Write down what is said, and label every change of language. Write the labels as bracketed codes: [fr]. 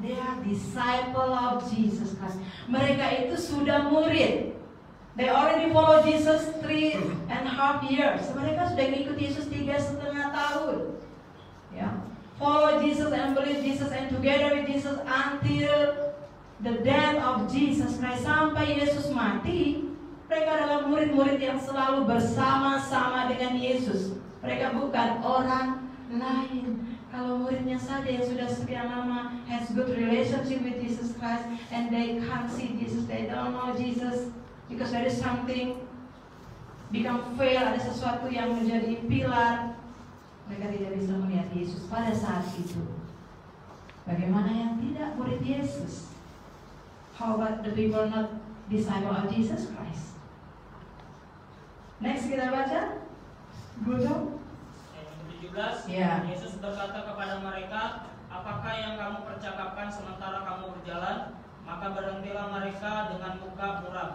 [en] They are disciple of Jesus Christ. [id] Mereka itu sudah murid. [en] They already follow Jesus 3.5 years. [id] Mereka sudah ikut Yesus 3,5 tahun. Ya, [en] follow Jesus and believe Jesus and together with Jesus until the death of Jesus Christ. [id] Sampai Yesus mati, mereka adalah murid-murid yang selalu bersama-sama dengan Yesus. Mereka bukan orang lain. Kalau muridnya saja yang sudah sekian lama [en] has good relationship with Jesus Christ and they can't see Jesus, they don't know Jesus because there is something become fail, [id] ada sesuatu yang menjadi pilar, mereka tidak bisa melihat Yesus pada saat itu. Bagaimana yang tidak murid Yesus? [en] How about the people not disciple of Jesus Christ? [id] Next kita baca Bruno 17, Yesus berkata kepada mereka, apakah yang kamu percakapkan sementara kamu berjalan? Maka berhentilah mereka dengan muka muram.